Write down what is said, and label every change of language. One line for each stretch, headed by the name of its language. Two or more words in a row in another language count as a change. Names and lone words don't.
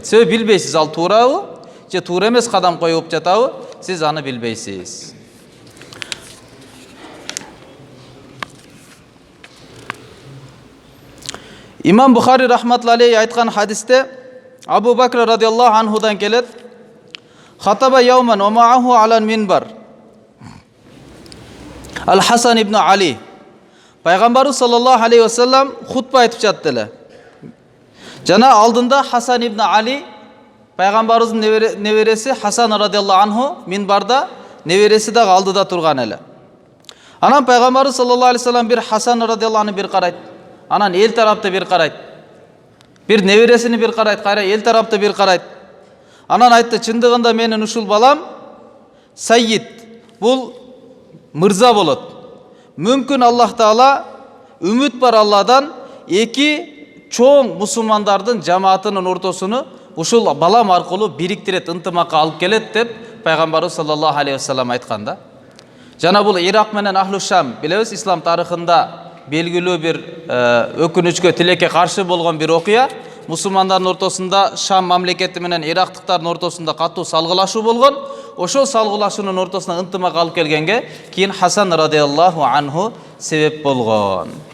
Kyrgyz: Себеби билбейсиз, ал туурабы же туура эмес кадам коюп жатабы, сиз аны билбейсиз.
Arabic: Имам Бухари رحمة الله عليه
Kyrgyz: айткан хадисте
Arabic: Абу Бакр رضي الله عنهдан келет: خطب يوما ومعه على المنبر الحسن بن علي.
Kyrgyz: Пайгамбарыбыз
Arabic: صلى الله عليه وسلم
Kyrgyz: хутба айтып жатты эле. Жана алдында Хасан ибн Али, пайгамбарыбыздын небереси Хасан
Arabic: رضي الله عنه
Kyrgyz: минбарда, небереси дагы алдыда турган эле. Анан пайгамбарыбыз
Arabic: صلى الله عليه وسلم
Kyrgyz: бир Хасан
Arabic: رضي الله عنه
Kyrgyz: бир карайт. Анан эл тарапты бир карайт. Бир небересини бир карайт, кайра эл тарапты бир карайт. Анан айтты: чындыгында менин ушул балам Сайид, бул мырза болот. Мүмкүн Аллах Таала, үмүт бар Алладан, эки чоң мусулмандардын жамаатынын ортосуну ушул балам аркылуу бириктирет, ынтымакка алып келет деп пайгамбарыбыз
Arabic: صلى الله عليه وسلم
Kyrgyz: айткан да. Жана бул Ирак менен Ахлу Шам, билебиз, ислам тарыхында белгилүү бир өкүнүчкө, тилекке каршы болгон бир окуя. Мусулмандардын ортосунда, Шам мамлекети менен ирактыктардын ортосунда катуу салгылашуу болгон. Ошол салгылашуунун ортосуна ынтымак алып келгенге кийин Хасан
Arabic: رضي الله عنه
Kyrgyz: себеп болгон.